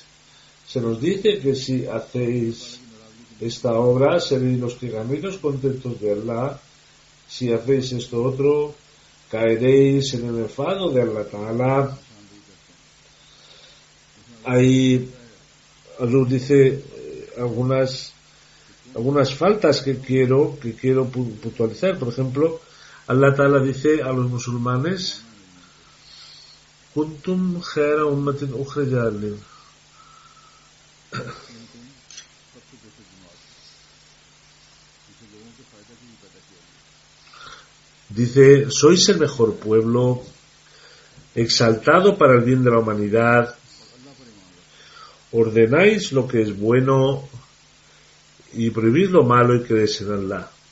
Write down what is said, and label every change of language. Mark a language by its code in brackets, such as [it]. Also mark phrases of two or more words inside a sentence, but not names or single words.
[es] Se nos dice que si hacéis esta obra seréis los que ganéis contentos de Allah, si hacéis esto otro caeréis en el enfado de [ar] الله تعالى. [es] Ahí nos dice algunas faltas que quiero puntualizar. Por ejemplo, [ar] الله تعالى [es] dice a los musulmanes: [ar] كنتم خير أمة أخرجت لل. [es] Dice: sois el mejor pueblo, exaltado para el bien de la humanidad, ordenáis lo que es bueno y prohibís lo malo y creéis en Allah.